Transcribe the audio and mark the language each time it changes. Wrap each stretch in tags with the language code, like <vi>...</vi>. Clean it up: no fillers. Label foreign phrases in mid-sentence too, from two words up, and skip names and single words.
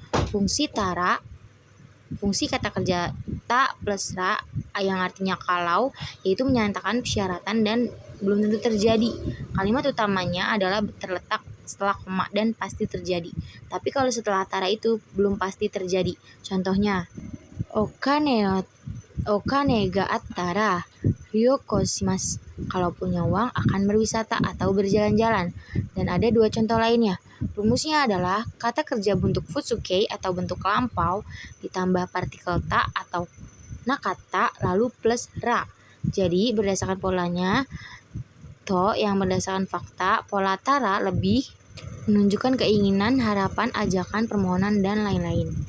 <id>Fungsi kata kerja ta plus ra yang artinya kalau, yaitu menyatakan persyaratan dan belum tentu terjadi. Kalimat utamanya adalah terletak setelah koma dan pasti terjadi. Tapi kalau setelah tara itu belum pasti terjadi. Contohnya,</id> <ja>お金があったら旅行します.</ja> <id>Kalau punya uang akan berwisata atau berjalan-jalan. Dan ada dua contoh lainnya. Rumusnya adalah kata kerja bentuk futsuke atau bentuk lampau ditambah partikel ta atau nakata lalu plus ra. Jadi berdasarkan polanya, to yang berdasarkan fakta, pola tara lebih menunjukkan keinginan, harapan, ajakan, permohonan, dan lain-lain.</id>